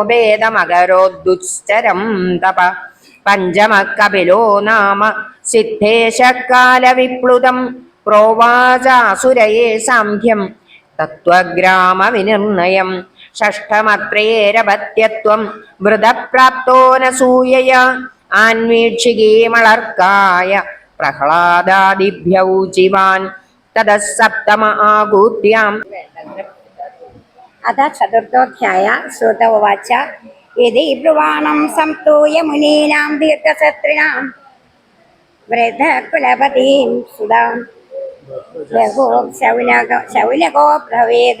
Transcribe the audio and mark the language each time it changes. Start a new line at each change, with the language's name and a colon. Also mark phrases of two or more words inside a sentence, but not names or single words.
Sanskrit: ഭേദമകരോദ്ദുശ്ചരം തപ പഞ്ചമ കപിലോ നാമ സിദ്ധേശകാലവിപ്ലുതം പ്രോവാചാസുരയേ സാംഖ്യം തത്വഗ്രാമവിനിർണയം ഷഷ്ഠമത്രേരപത്യത്വം വൃതപ്രാപ്തോ നസൂയയാ ആന്വീക്ഷികീമളർക്കായ പ്രഹ്ലാദാദിഭ്യൗ ചിവാൻ തതഃ സപ്തമ ആകൂത്യാം. अथ चतुर्थोऽध्याय. श्रुत उवाच यदि ब्रुवाणं संस्तूय मुनीनां दीर्घसत्रिणां वृद्धकुलपतीं सुधां शौनको ब्रवीत्.